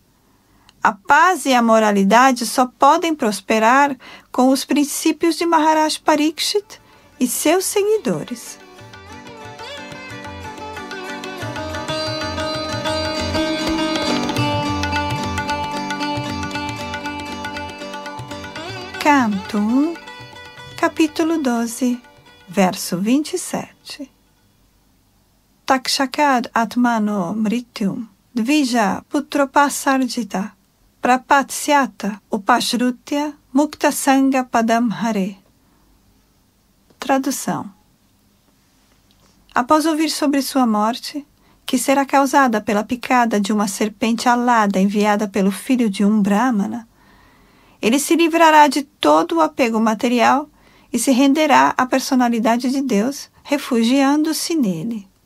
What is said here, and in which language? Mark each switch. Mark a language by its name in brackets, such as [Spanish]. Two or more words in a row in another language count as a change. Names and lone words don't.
[Portuguese] A paz e a moralidade só podem prosperar com os princípios de Maharaj Parikshit e seus seguidores. Canto 1, capítulo 12, verso 27. [Sanskrit] तक्षकाद् आत्मनो मृत्युं द्विज पुत्रोपसर्जितात् प्रपत्स्यत उपश्रुत्य मुक्त सङ्गः पदं हरेः. [Portuguese] Tradução. Após ouvir sobre sua morte, que será causada pela picada de uma serpente alada enviada pelo filho de um Brahmana, ele se livrará de todo o apego material e se renderá à personalidade de Deus, refugiando-se nele.